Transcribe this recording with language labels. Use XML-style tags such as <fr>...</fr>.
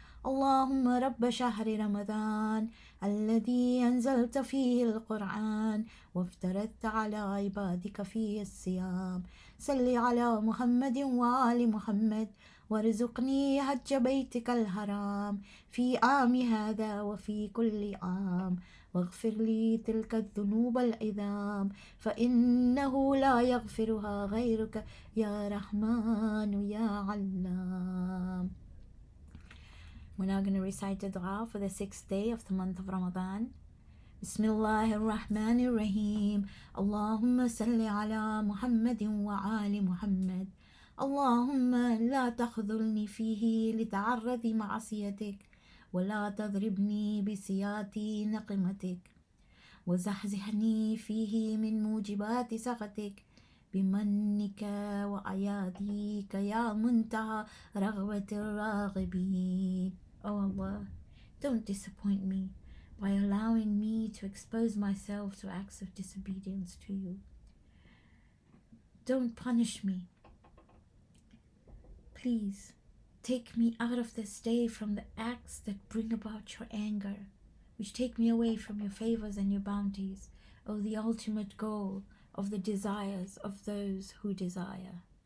<ar>اللهم رب شهر رمضان الذي أنزلت فيه القرآن وافترضت على عبادك فيه الصيام صل على محمد وآل محمد وارزقني حج بيتك الحرام في عام هذا وفي كل عام واغفر لي تلك الذنوب العظام فإنه لا يغفرها غيرك يا رحمن يا علام.</ar> <en>We're now going to recite the dua for the 6th day of the month of Ramadan.</en> <ar>Bismillah ar-Rahman ar-Rahim. Allahumma salli ala Muhammadin wa ali Muhammad. Allahumma la takhzulni fihi lita'arradi ma'asiyatik ولا تضربني بسيات نقمتك وزحزحني فيه من موجبات سخطك بمنك أياديك يا منتهى رغبة الراغبين.</ar> <en>Oh Allah, don't disappoint me by allowing me to expose myself to acts of disobedience to you. Don't punish me. Please, take me out of this day from the acts that bring about your anger, which take me away from your favors and your bounties, O the ultimate goal of the desires of those who desire.</en>